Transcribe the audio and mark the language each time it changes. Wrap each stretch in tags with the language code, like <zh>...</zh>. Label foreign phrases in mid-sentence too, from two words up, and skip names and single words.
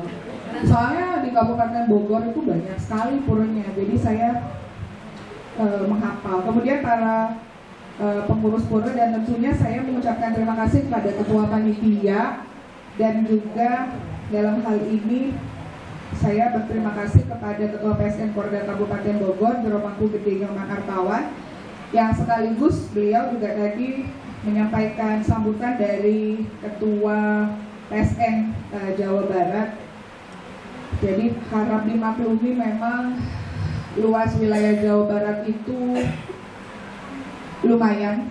<id>Soalnya di Kabupaten Bogor itu banyak sekali puranya, jadi saya menghafal. Kemudian para pengurus pura, dan tentunya saya mengucapkan terima kasih kepada Ketua Panitia, dan juga dalam hal ini saya berterima kasih kepada Ketua PSN Porda Kabupaten Bogor, Jeromangku Gede Nyoman Artawan, yang sekaligus beliau juga tadi menyampaikan sambutan dari Ketua PSN Jawa Barat. Jadi harap dimaklumi, memang luas wilayah Jawa Barat itu lumayan.</id>